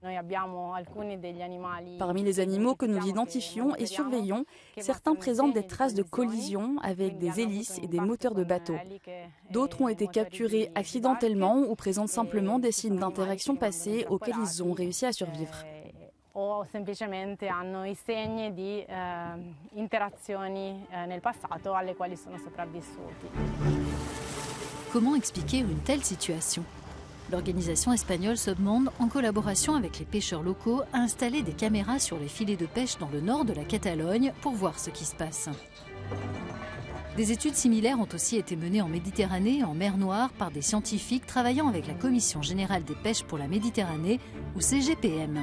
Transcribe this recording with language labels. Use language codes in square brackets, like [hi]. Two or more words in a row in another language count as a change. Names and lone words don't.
[fr] Parmi les animaux que nous identifions et surveillons, certains présentent des traces de collision avec des hélices et des moteurs de bateau. D'autres ont été capturés accidentellement ou présentent simplement des signes d'interaction passée auxquels ils ont réussi à survivre. [it] O semplicemente hanno I segni di interazioni nel passato alle quali sono sopravvissuti. [fr] Comment expliquer une telle situation? L'organisation espagnole Submonde, en collaboration avec les pêcheurs locaux, a installé des caméras sur les filets de pêche dans le nord de la Catalogne pour voir ce qui se passe. Des études similaires ont aussi été menées en Méditerranée et en mer Noire par des scientifiques travaillant avec la Commission générale des pêches pour la Méditerranée, ou CGPM.